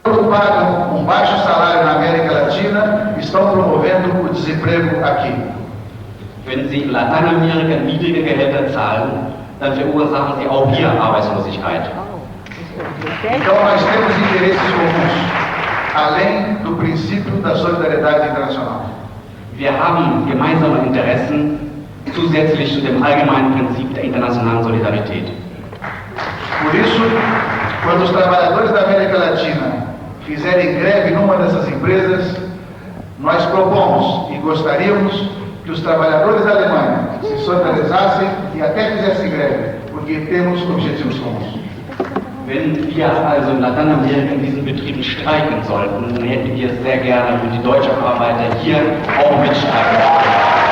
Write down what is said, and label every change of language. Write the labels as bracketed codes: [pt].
[pt] Pagam baixo salário na América Latina estão promovendo o desemprego aqui. [de] Wenn Sie in Lateinamerika niedrige Gehälter zahlen, dann verursachen Sie auch hier Arbeitslosigkeit. [pt] Então nós temos interesses comuns, além do princípio da solidariedade internacional. [de] Wir haben gemeinsame Interessen zusätzlich zu dem allgemeinen Prinzip der internationalen Solidarität. [pt] Por isso, quando os trabalhadores da América Latina fizerem greve numa dessas empresas, nós propomos e gostaríamos que os trabalhadores da Alemanha se solidarizassem e até fizessem greve, porque temos objetivos comuns. [de] Wenn wir also in Lateinamerika in diesen Betrieben streiken sollten, dann hätten wir es sehr gerne, wenn die deutschen Arbeiter hier auch mitstreiken.